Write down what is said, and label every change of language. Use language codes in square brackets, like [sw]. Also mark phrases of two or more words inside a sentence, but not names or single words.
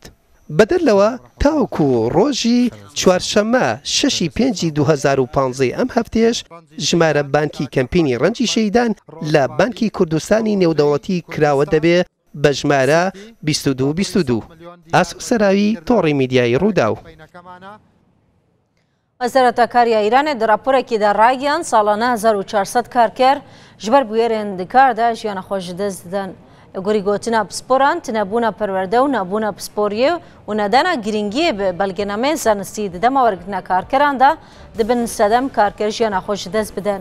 [ckb] بەدەر لەوە تاوکو ڕۆژی چوارشەممە 6/5/2015 ئەم هەفتەیەش ژمارە بانکی کەمپینی ڕەنجی شەهیدان لە بانکی کوردستانی نێودەوڵەتی کراوە دەبێ بە ژمارە 2222. ئاسو سەراوی تۆڕی میدیای ڕوودا و [ku] وەزارەتە کاریە ئیرانê di raporekî de ragiyan salane 1400 karker ji ber bûyerên dikar de jiyana xwe ji dest didin. Gorî gotina pisporan tunebûna perwerde û nebûna pisporiyê û nedana giringiyê bi belgenemeyên zanistî di dema wergirtina karkeran de dibin sedem karker jiyana xwe ji dest bidin.